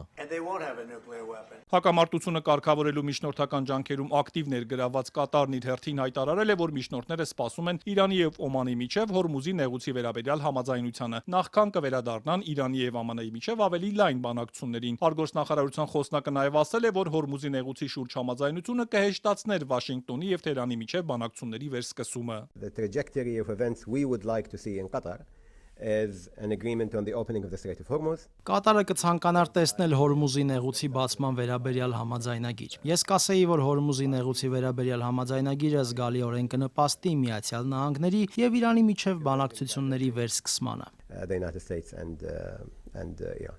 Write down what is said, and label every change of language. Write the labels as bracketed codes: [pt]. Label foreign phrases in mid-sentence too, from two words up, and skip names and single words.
[hy] Հակամարտությունը կարգավորելու միջնորդական ջանքերում ակտիվ ներգրավված Կատարն իր հերթին հայտարարել է, որ միջնորդները սպասում են Իրանի եւ Օմանի միջև Հորմուզի նեղուցի վերաբերյալ համաձայնությանը, նախքան կվերադառնան Իրանի եւ ԱՄՆ-ի միջև ավելի լայն բանակցություններին։ Արտգործնախարարության խոսնակը նաև ասել է, որ Հորմուզի նեղուցի շուրջ համաձայնությունը կհեշտացներ Վաշինգտոնի եւ Թեհրանի միջև բանակցությունների վերսկսումը։ [en] is an agreement on the opening of the Strait of Hormuz. [hy] Կատարը կցանկանար տեսնել Հորմուզի նեղուցի բացման վերաբերյալ համաձայնագիր։ Ես կասեի, որ Հորմուզի նեղուցի վերաբերյալ համաձայնագիրը զգալիորեն կնպաստի Միացյալ Նահանգների եւ Իրանի միջև բանակցությունների վերսկսմանը։ [en] The United States and Iran.